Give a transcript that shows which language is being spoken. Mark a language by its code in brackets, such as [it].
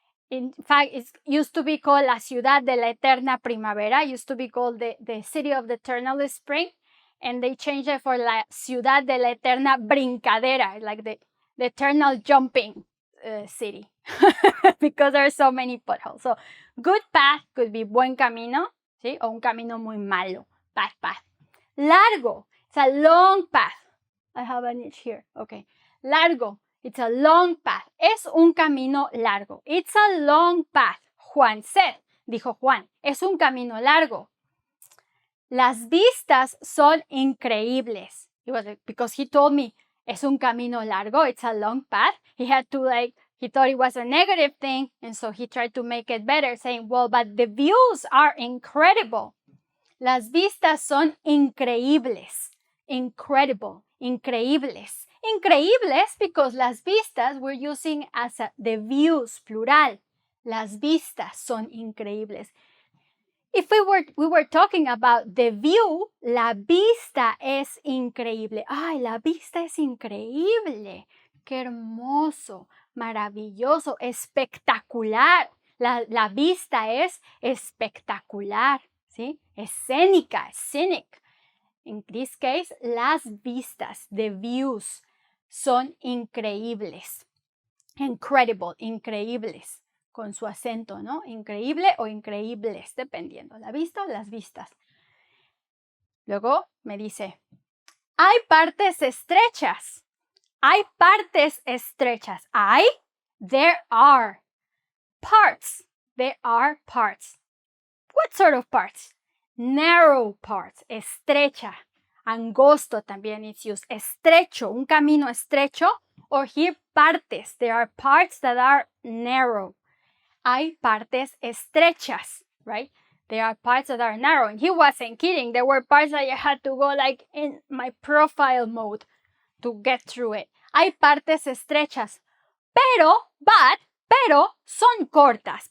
[en] In fact, it used to be called La Ciudad de la Eterna Primavera. It used to be called the City of the Eternal Spring. And they changed it for La Ciudad de la Eterna Brincadera, like the eternal jumping city, because there are so many potholes. So, good path could be [es] buen camino, ¿sí? O un camino muy malo, [en] bad path. Largo, it's a long path. I have an itch here, okay. [es] Largo, [en] it's a long path. [es] Es un camino largo. [en] It's a long path. Juan said, [es] dijo Juan, es un camino largo. Las vistas son increíbles. [en] Because he told me, [es] es un camino largo, [en] it's a long path. He had to he thought it was a negative thing, and so he tried to make it better, saying, well, but the views are incredible. [es] Las vistas son increíbles. Incredible. [en] Increíbles. Increíbles because las vistas we're using as the views, plural. [es] Las vistas son increíbles. [en] If we were talking about the view, [es] la vista es increíble. Ay, la vista es increíble. Qué hermoso, maravilloso, espectacular. La vista es espectacular, ¿sí? [en] Escénica, scenic. In this case, las vistas, the views, [es] son increíbles. Incredible, increíbles. Con su acento, ¿no? Increíble o increíbles, dependiendo. La vista o las vistas. Luego me dice, hay partes estrechas. Hay partes estrechas. [en] There are parts. There are parts. What sort of parts? Narrow parts. Estrecha. [es] Angosto también [en] it's used. [es] Estrecho. Un camino estrecho. [en] Or here [es] partes. [en] There are parts that are narrow. [es] Hay partes estrechas, [en] right? There are parts that are narrow. And he wasn't kidding. There were parts that I had to go like in my profile mode to get through it. [es] Hay partes estrechas. Pero son cortas.